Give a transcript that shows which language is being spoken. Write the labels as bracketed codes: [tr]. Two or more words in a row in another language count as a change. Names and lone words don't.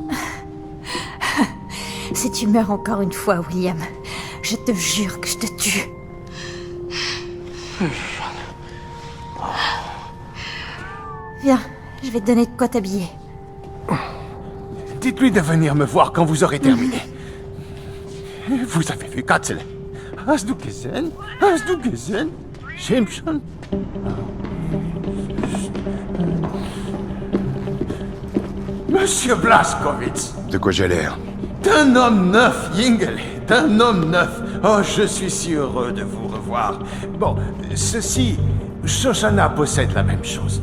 [fr] Si tu meurs encore une fois, William, je te jure que je te tue. Viens, je vais te donner de quoi t'habiller. Dites-lui de venir me voir quand vous aurez terminé. Vous avez vu Katzel? [de] Hast du gesehen? Hast du gesehen? Simpson? [fr] Monsieur Blazkowicz! De quoi j'ai l'air? D'un homme neuf, Yingle, d'un homme neuf. Oh, je suis si heureux de vous revoir. Bon, ceci, Shoshana possède la même chose.